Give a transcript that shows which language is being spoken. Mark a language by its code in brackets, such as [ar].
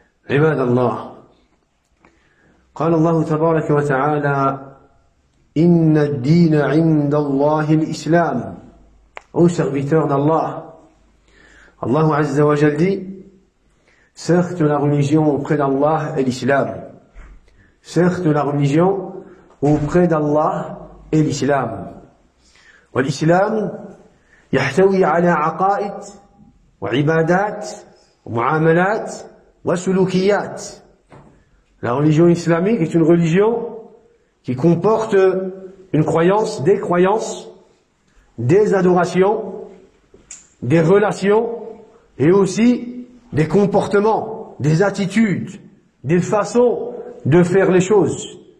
[ar] عباد الله، قال الله تبارك وتعالى: إن الدين عند الله الإسلام. [fr] Ô serviteurs d'Allah, Allah Azza wa Jal dit: certes la religion auprès d'Allah est l'islam. Certes la religion auprès d'Allah est l'islam. [ar] والإسلام يحتوي على عقائد وعبادات ومعاملات وسلوكيات. [fr] La religion islamique est une religion qui comporte une croyance, des adorations, des relations et aussi des comportements, des attitudes, des façons de faire les choses.